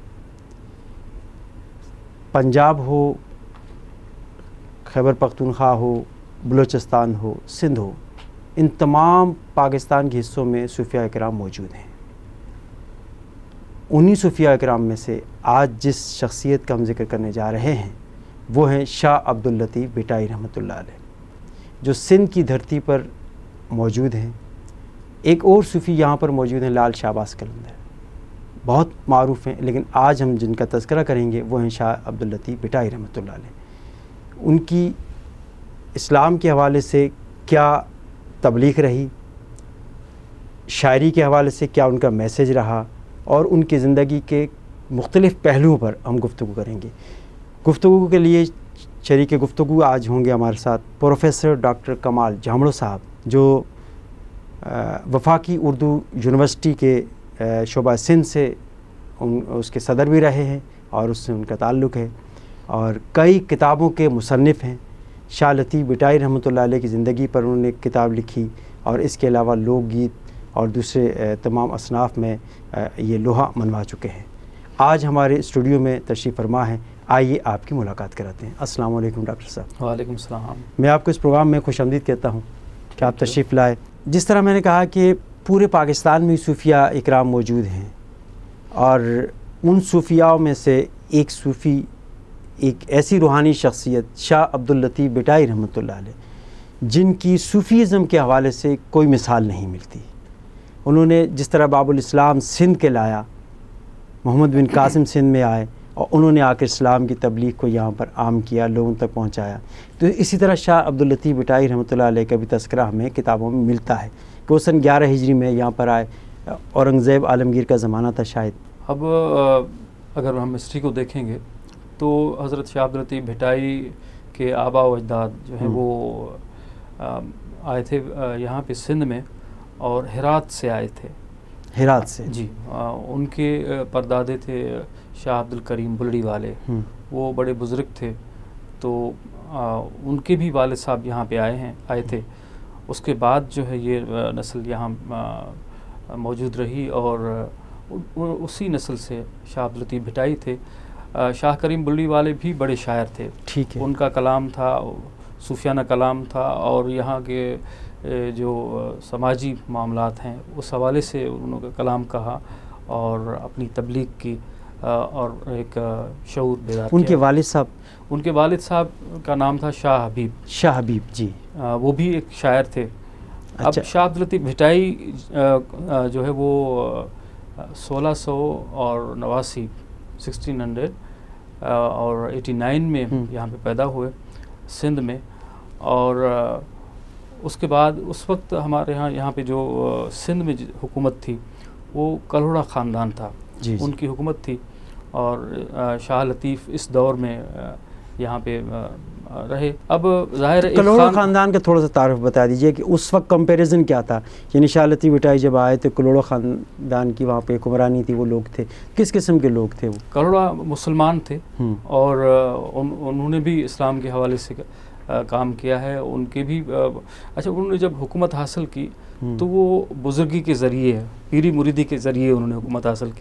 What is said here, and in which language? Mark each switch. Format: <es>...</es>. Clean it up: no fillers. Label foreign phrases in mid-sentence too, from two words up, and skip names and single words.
<ur>پنجاب ہو، خیبر پختونخوا ہو، بلوچستان ہو، سندھ ہو، ان تمام پاکستان کے حصوں میں صوفیا اکرام موجود ہیں. انہی صوفیا اکرام میں سے آج جس شخصیت کا ہم ذکر کرنے جا رہے ہیں وہ ہیں شاہ عبداللطیف بھٹائی رحمۃ اللہ علیہ، جو سندھ کی دھرتی پر موجود ہیں. ایک اور صوفی یہاں پر موجود ہیں، لال شہباز قلندر، بہت معروف ہیں، لیکن آج ہم جن کا تذکرہ کریں گے وہ ہیں شاہ عبداللطیف بھٹائی رحمۃ اللہ علیہ. ان کی اسلام کے حوالے سے کیا تبلیغ رہی، شاعری کے حوالے سے کیا ان کا میسج رہا، اور ان کی زندگی کے مختلف پہلوؤں پر ہم گفتگو کریں گے. گفتگو کے لیے شریک گفتگو آج ہوں گے ہمارے ساتھ پروفیسر ڈاکٹر کمال جامڑو صاحب، جو وفاقی اردو یونیورسٹی کے شعبہ سندھی سے اس کے صدر بھی رہے ہیں اور اس سے ان کا تعلق ہے، اور کئی کتابوں کے مصنف ہیں. شاہ لطیف بھٹائی رحمۃ اللہ علیہ کی زندگی پر انہوں نے ایک کتاب لکھی، اور اس کے علاوہ لوک گیت اور دوسرے تمام اصناف میں یہ لوہا منوا چکے ہیں. آج ہمارے اسٹوڈیو میں تشریف فرما ہیں، آئیے آپ کی ملاقات کراتے ہیں. السلام علیکم ڈاکٹر صاحب. وعلیکم السلام. میں آپ کو اس پروگرام میں خوش آمدید کہتا ہوں کہ آپ تشریف لائے. جس طرح میں نے کہا کہ پورے پاکستان میں صوفیا اکرام موجود ہیں، اور ان صوفیاؤں میں سے ایک صوفی، ایک ایسی روحانی شخصیت شاہ عبداللطیف بھٹائی رحمۃ اللہ علیہ, جن کی صوفی ازم کے حوالے سے کوئی مثال نہیں ملتی. انہوں نے جس طرح باب الاسلام سندھ کے لایا، محمد بن قاسم سندھ میں آئے اور انہوں نے آ کر اسلام کی تبلیغ کو یہاں پر عام کیا، لوگوں تک پہنچایا، تو اسی طرح شاہ عبداللطیف بھٹائی رحمۃ اللہ علیہ کا بھی تذکرہ ہمیں کتابوں میں ملتا ہے کہ وہ سن 11 ہجری میں یہاں پر آئے. اورنگزیب عالمگیر کا زمانہ تھا شاید. اب اگر ہم ہسٹری کو دیکھیں گے تو حضرت شاہ عبداللطیف بھٹائی کے آبا و اجداد جو ہیں وہ آئے تھے یہاں پہ سندھ میں، اور ہرات سے آئے تھے. ہرات سے جی. ان کے پردادا تھے شاہ عبدالکریم بلڑی والے، وہ بڑے بزرگ تھے، تو ان کے بھی والد صاحب یہاں پہ آئے تھے. اس کے بعد جو ہے یہ نسل یہاں موجود رہی، اور اسی نسل سے شاہ عبداللطیف بھٹائی تھے. شاہ کریم بلڑی والے بھی بڑے شاعر تھے. ٹھیک ہے. ان کا کلام تھا، صوفیانہ کلام تھا، اور یہاں کے جو سماجی معاملات ہیں اس حوالے سے انہوں نے کلام کہا اور اپنی تبلیغ کی، اور ایک شعور بیدار کیا. ان کے والد صاحب کا نام تھا شاہ حبیب. شاہ حبیب جی، وہ بھی ایک شاعر تھے. اچھا. اب شاہ عبداللطیف بھٹائی جو ہے وہ 1689 1600 اور 89 میں یہاں پہ پیدا ہوئے سندھ میں، اور اس کے بعد اس وقت ہمارے یہاں پہ جو سندھ میں حکومت تھی وہ کلہوڑا خاندان تھا، ان کی حکومت تھی، اور شاہ لطیف اس دور میں یہاں پہ رہے. اب ظاہر کلہوڑا خاندان کا تھوڑا سا تعارف بتا دیجیے کہ اس وقت کمپیریزن کیا تھا، یعنی شاہ لطیف بھٹائی جب آئے تو کلہوڑا خاندان کی وہاں پہ حکمرانی تھی، وہ لوگ تھے کس قسم کے لوگ تھے? وہ کلہوڑا مسلمان تھے، اور انہوں نے بھی اسلام کے حوالے سے کام کیا ہے. ان کے بھی اچھا، انہوں نے جب حکومت حاصل کی تو وہ بزرگی کے ذریعے، پیری مریدی کے ذریعے انہوں نے حکومت حاصل کی.</ur>